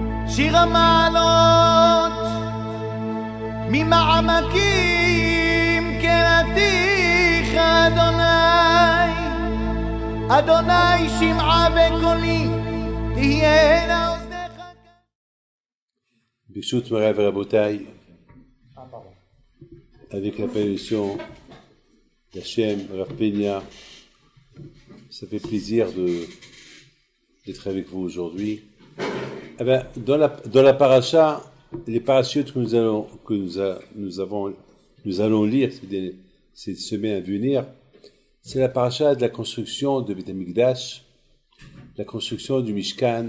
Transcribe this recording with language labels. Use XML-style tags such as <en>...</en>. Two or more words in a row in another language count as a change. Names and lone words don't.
<he>שיר המעלות ממעמקים קראתיך אדוני, אדוני שמעה בקולי תהיינה אוזניך. ברשות מוריי ורבותיי,</he> <fr>avec la permission d'Hachem, Rav Peña, ça fait plaisir d'être avec vous aujourd'hui. Eh bien, dans la paracha, les parachutes que nous allons lire ces semaines à venir, c'est la paracha de la construction de Beth Amikdash, la construction du Mishkan.</fr>